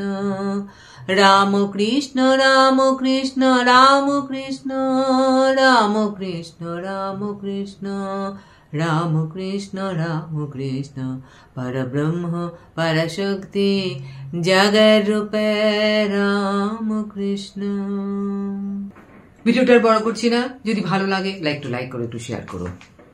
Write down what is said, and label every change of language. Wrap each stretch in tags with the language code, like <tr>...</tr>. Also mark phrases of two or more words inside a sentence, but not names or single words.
<sa>रामकृष्ण रामकृष्ण रामकृष्ण रामकृष्ण रामकृष्ण रामकृष्ण रामकृष्ण। परब्रह्म परशक्ति जगरूप रामकृष्ण।</sa> <bn>ভিডিওটা বড় করছি না, যদি ভালো লাগে লাইক করে একটু শেয়ার করো।</bn>